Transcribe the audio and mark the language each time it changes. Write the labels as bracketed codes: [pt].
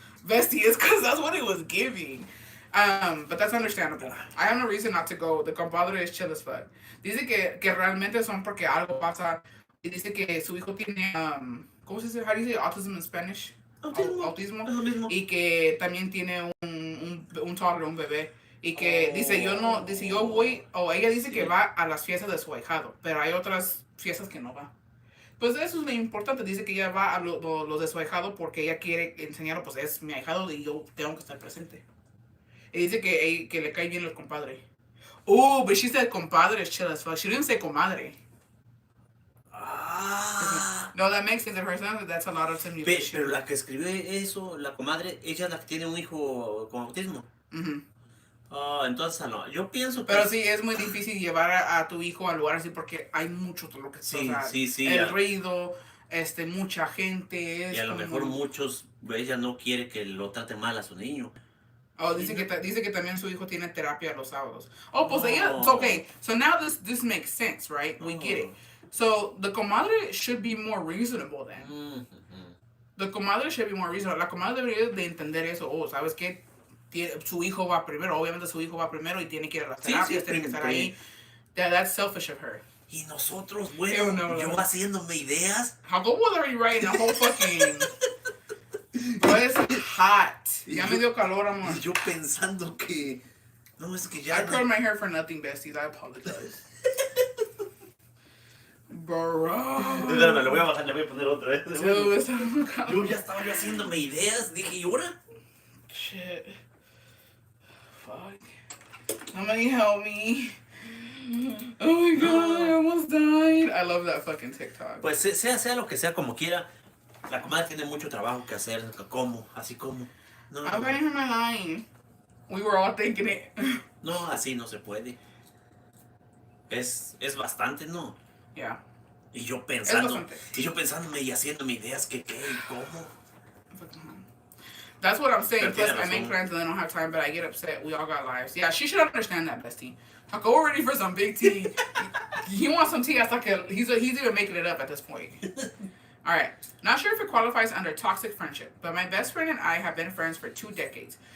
[en] Bestie, it's because that's what it was giving. But that's understandable. I have no reason not to go. The compadre is chill as fuck. [es] Dice que realmente son porque algo pasa. Y dice que su hijo tiene, ¿cómo se dice? [en] How do you say autism in Spanish? [es] Autismo. Es lo mismo. Y que también tiene un toddler, un bebé. Y que dice, yo voy, o ella dice que va a las fiestas de su ahijado, pero hay otras fiestas que no va. Pues eso es lo importante, dice que ella va a los de su ahijado porque ella quiere enseñarlo, pues es mi ahijado y yo tengo que estar presente. Y dice que le cae bien el compadre. [en] But she said compadre is chill as fuck. She didn't say comadre. Ah. No, that makes sense. If her son, that's a lot of time [es] Pero la que escribió eso, la comadre, ella es la que tiene un hijo con autismo. Entonces no, yo pienso que... Pero sí, es muy difícil llevar a tu hijo a lugares así porque hay mucho lo que... Sí, o sea, sí, el ruido, mucha gente. Y a lo mejor muchos, ella no quiere que lo trate mal a su niño. Oh, dice que también su hijo tiene terapia los sábados. Oh, pues No. [en] ella, okay, so now this makes sense, right? We get it. So the comadre should be more reasonable then. The comadre should be more reasonable. [es] La comadre debería de entender eso. Oh, ¿sabes qué? Su hijo va primero. Obviamente su hijo va primero y tiene que ir a las terapias, tiene que estar ahí. [en] That's selfish of her. [es] Y nosotros, bueno, yo haciéndome ideas. [en] How go was already writing a whole fucking... [es] Bro, es hot. Ya me dio calor, amor. Y yo pensando que... No, es que ya... [en] I curled my hair for nothing, besties. I apologize. Bro. [es] Espérame, lo voy a bajar, le voy a poner otra vez. Yo ya estaba haciéndome ideas. Dije, ¿y ahora? [en] Shit. Fuck. Somebody help me. Oh my god, I almost died. I love that fucking TikTok. [es] Pues sea lo que sea, como quiera, la comadre tiene mucho trabajo que hacer, así como. [en] No, I'm writing her my line. We were all thinking it. [es] No, así no se puede. Es bastante, ¿no? [en] Yeah. [es] Y yo pensándome y haciéndome ideas que qué y cómo. [en] That's what I'm saying. Plus, I make plans and I don't have time, but I get upset. We all got lives. Yeah, she should understand that, bestie. I'll go ready for some big tea. He wants some tea. He's even making it up at this point. All right. Not sure if it qualifies under toxic friendship, but my best friend and I have been friends for 2 decades.